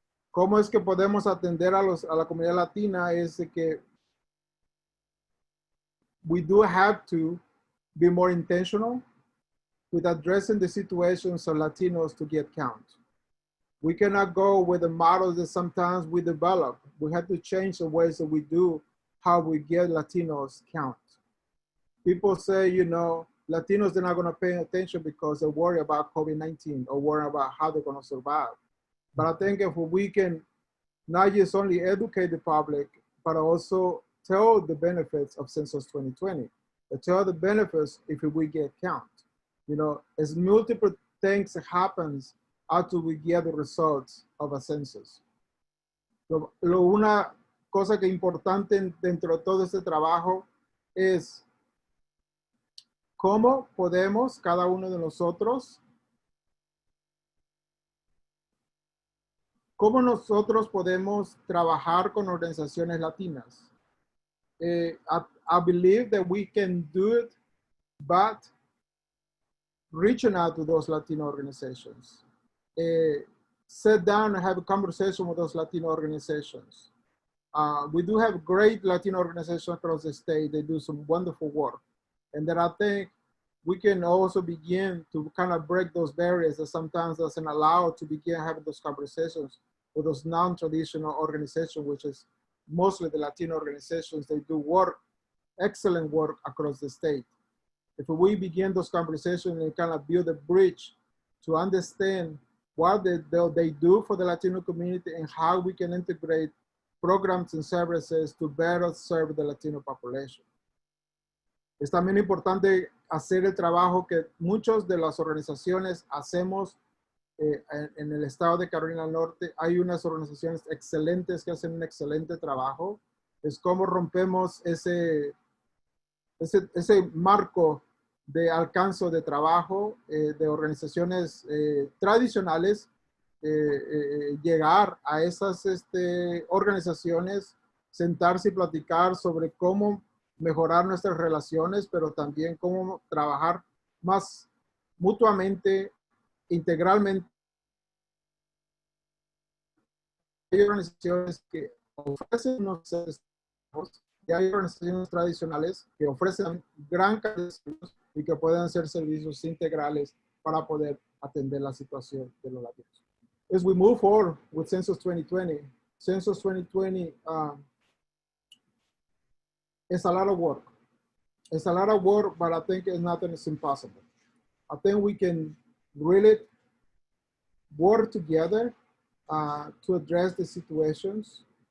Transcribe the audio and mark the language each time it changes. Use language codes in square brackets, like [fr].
[es] ¿Cómo es que podemos atender a la comunidad latina? Es de que [en] we do have to be more intentional with addressing the situations of Latinos to get count. We cannot go with the models that sometimes we develop. We have to change the ways that we do how we get Latinos count. People say, you know, Latinos are not going to pay attention because they worry about COVID-19 or worry about how they're going to survive. But I think if we can not just only educate the public, but also tell the benefits of Census 2020, but tell the benefits if we get count. You know, as multiple things happens after we get the results of a census. [es] Una cosa que es importante dentro de todo este trabajo es cómo podemos cada uno de nosotros, cómo nosotros podemos trabajar con organizaciones latinas. [en] I believe that we can do it, but reaching out to those Latino organizations. Sit down and have a conversation with those Latino organizations. We do have great Latino organizations across the state. They do some wonderful work. And then I think we can also begin to kind of break those barriers that sometimes doesn't allow to begin having those conversations with those non-traditional organizations, which is mostly the Latino organizations. They do work, excellent work across the state. If we begin those conversations and kind of build a bridge to understand what they do for the Latino community and how we can integrate programs and services to better serve the Latino population. [es] Es también importante hacer el trabajo que muchas de las organizaciones hacemos en el estado de Carolina del Norte. Hay unas organizaciones excelentes que hacen un excelente trabajo. Es como rompemos ese marco de alcance de trabajo de organizaciones tradicionales, llegar a esas organizaciones, sentarse y platicar sobre cómo mejorar nuestras relaciones, pero también cómo trabajar más mutuamente, integralmente. Hay organizaciones que ofrecen unos servicios y hay organizaciones tradicionales que ofrecen gran cantidad de servicios y que pueden hacer servicios integrales para poder atender la situación de los latinos. [en] As we move forward with Census 2020, Census 2020 is a lot of work. It's a lot of work, but I think nothing is impossible. I think we can really work together to address the situations.